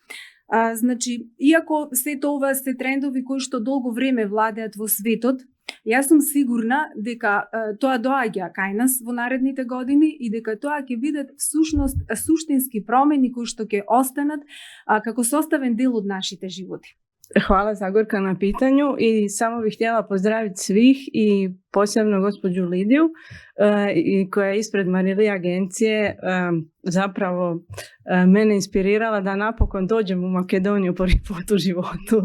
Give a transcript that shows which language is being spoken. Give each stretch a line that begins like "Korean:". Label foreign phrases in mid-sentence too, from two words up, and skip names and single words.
Macedonian: Значи, иако сето ова се трендови кои што долго време владеат во светот, јас сум сигурна дека тоа доаѓа кај нас во наредните години и дека тоа ќе бидат всушност суштински промени кои што ќе останат како составен дел од нашите животи.
Croatian: Hvala Zagorka na pitanju i samo bih htjela pozdraviti svih i posebno gospođu Lidiju koja je ispred Marili agencije zapravo mene inspirirala da napokon dođem u Makedoniju prvi put u životu.